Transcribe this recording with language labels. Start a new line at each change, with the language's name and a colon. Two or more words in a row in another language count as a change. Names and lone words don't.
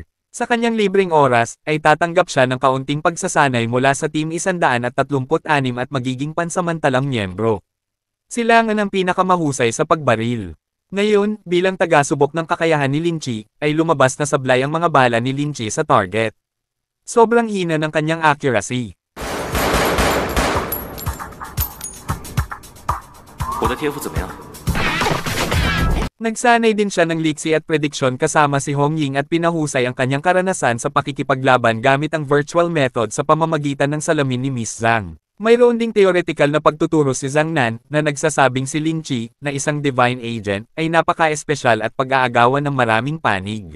Filipino: Sa kanyang libreng oras, ay tatanggap siya ng kaunting pagsasanay mula sa Team 136 at magiging pansamantalang miyembro. Sila ang pinakamahusay sa pagbaril. Ngayon, bilang taga-subok ng kakayahan ni Lin Chi, ay lumabas na sablay ang mga bala ni Lin Chi sa target. Sobrang hina ng kanyang accuracy.
Chinese: 我的天赋怎么样？
Filipino: Nagsanay din siya ng liksi at prediksyon kasama si Hong Ying at pinahusay ang kanyang karanasan sa pakikipaglaban gamit ang
English: virtual method
Filipino: sa pamamagitan ng salamin ni Miss Zhang. Mayroon ding theoretical na pagtuturo si Zhang Nan na nagsasabing si Lin Chi, na isang
English: divine agent,
Filipino: ay napaka-espesyal at pag-aagawan ng maraming panig.